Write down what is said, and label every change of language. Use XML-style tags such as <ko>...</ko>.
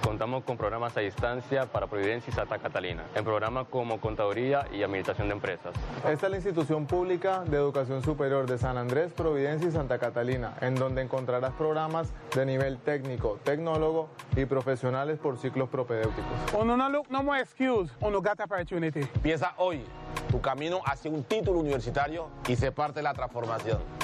<es>Contamos con programas a distancia para Providencia y Santa Catalina, en programas como contaduría y administración de empresas. Esta es la institución pública de educación superior de San Andrés, Providencia y Santa Catalina, en donde encontrarás programas de nivel técnico, tecnólogo y profesionales por ciclos propedéuticos.</es> <icr>Uno no look no more excuse, uno got the opportunity.</icr> <es>Empieza hoy tu camino hacia un título universitario y sé parte de la transformación.</es>